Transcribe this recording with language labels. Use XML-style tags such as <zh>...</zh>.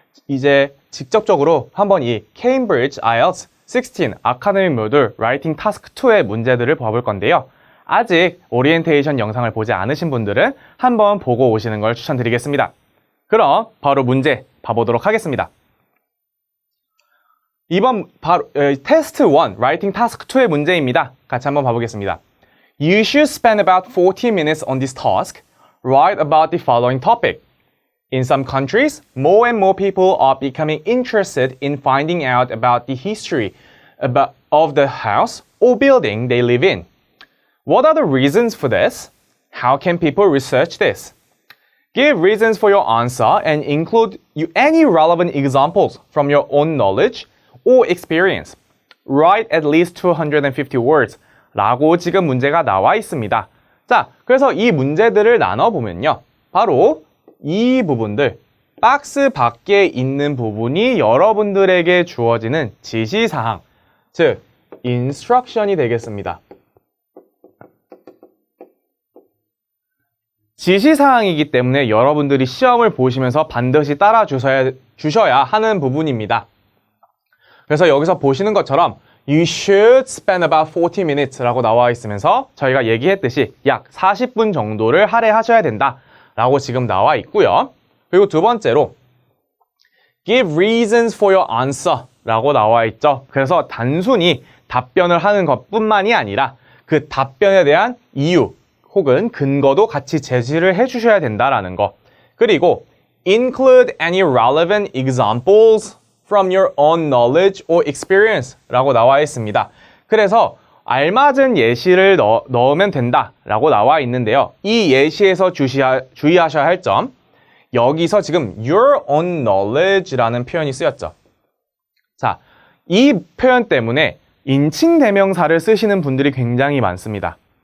<ko>이제 직접적으로 한번 이 Cambridge IELTS 16 아카데믹 모듈 라이팅 타스크 2의 문제들을 봐볼 건데요. 아직 오리엔테이션 영상을 보지 않으신 분들은 한번 보고 오시는 걸 추천드리겠습니다. 그럼 바로 문제 봐보도록 하겠습니다. 이번 바로 테스트 1, 라이팅 타스크 2의 문제입니다. 같이 한번 봐보겠습니다.</ko> <en>You should spend about 40 minutes on this task. Write about the following topic. In some countries, more and more people are becoming interested in finding out about the history of the house or building they live in. What are the reasons for this? How can people research this? Give reasons for your answer and include any relevant examples from your own knowledge or experience. Write at least 250 words</en> <ko>라고 지금 문제가 나와 있습니다. 자, 그래서 이 문제들을 나눠보면요. 바로 이 부분들, 박스 밖에 있는 부분이 여러분들에게 주어지는 지시사항, 즉, instruction이 되겠습니다. 지시사항이기 때문에 여러분들이 시험을 보시면서 반드시 따라 주셔야 하는 부분입니다. 그래서 여기서 보시는 것처럼</ko> <en>You should spend about 40 minutes</en> <ko>라고 나와 있으면서 저희가 얘기했듯이 약 40분 정도를 할애하셔야 된다 라고 지금 나와 있고요. 그리고 두 번째로</ko> <en>Give reasons for your answer</en> <ko>라고 나와 있죠. 그래서 단순히 답변을 하는 것뿐만이 아니라 그 답변에 대한 이유 혹은 근거도 같이 제시를 해주셔야 된다라는 거.</ko> <en>그리고 Include any relevant examples from your own knowledge or experience</en> <ko>라고 나와 있습니다. 그래서 알맞은 예시를 넣으면 된다 라고 나와 있는데요. 이 예시에서 주의하셔야 할 점, 여기서 지금</ko> <en>your own knowledge</en> <ko>라는 표현이 쓰였죠. 자, 이 표현 때문에 인칭 대명사를 쓰시는 분들이 굉장히 많습니다.</ko>